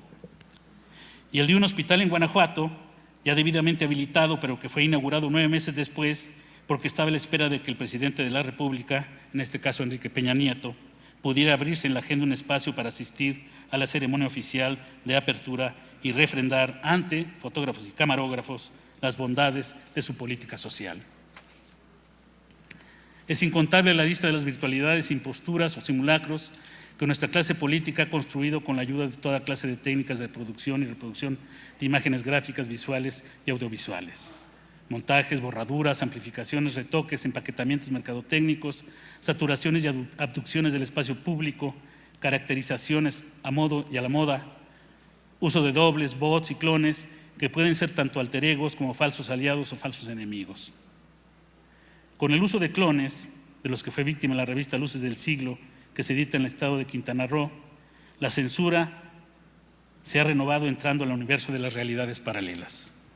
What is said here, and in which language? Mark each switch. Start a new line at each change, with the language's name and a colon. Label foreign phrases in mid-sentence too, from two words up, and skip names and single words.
Spanish: Y el de un hospital en Guanajuato, ya debidamente habilitado, pero que fue inaugurado 9 meses después, porque estaba a la espera de que el presidente de la República, en este caso Enrique Peña Nieto, pudiera abrirse en la agenda un espacio para asistir a la ceremonia oficial de apertura y refrendar ante fotógrafos y camarógrafos las bondades de su política social. Es incontable la lista de las virtualidades, imposturas o simulacros que nuestra clase política ha construido con la ayuda de toda clase de técnicas de producción y reproducción de imágenes gráficas, visuales y audiovisuales. Montajes, borraduras, amplificaciones, retoques, empaquetamientos mercadotécnicos, saturaciones y abducciones del espacio público, caracterizaciones a modo y a la moda, uso de dobles, bots y clones que pueden ser tanto
Latin: alter egos
Spanish: como falsos aliados o falsos enemigos. Con el uso de clones, de los que fue víctima la revista Luces del Siglo, que se edita en el estado de Quintana Roo, la censura se ha renovado entrando al universo de las realidades paralelas.